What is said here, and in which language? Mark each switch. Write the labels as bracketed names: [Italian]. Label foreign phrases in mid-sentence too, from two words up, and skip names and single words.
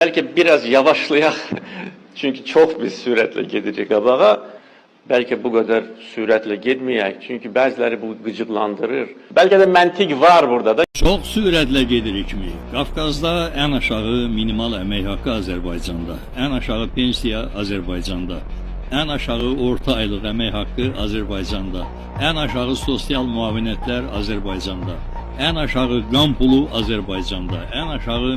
[Turkish] Belki biraz yavaşlayak, çünkü çok bir süratle gidecek qabağa. Belki bu kadar süratle gitmeyek, çünkü [Azerbaijani] bəziləri bu gıcıqlandırır. Belki de məntiq var burada da. Çox sürətlə gedirik mi? Qafqazda ən aşağı minimal əmək haqqı Azərbaycanda, ən aşağı pensiya Azərbaycanda, ən aşağı orta aylıq əmək haqqı Azərbaycanda, ən aşağı sosial müavinətlər Azərbaycanda, ən aşağı qan pulu Azərbaycanda, ən aşağı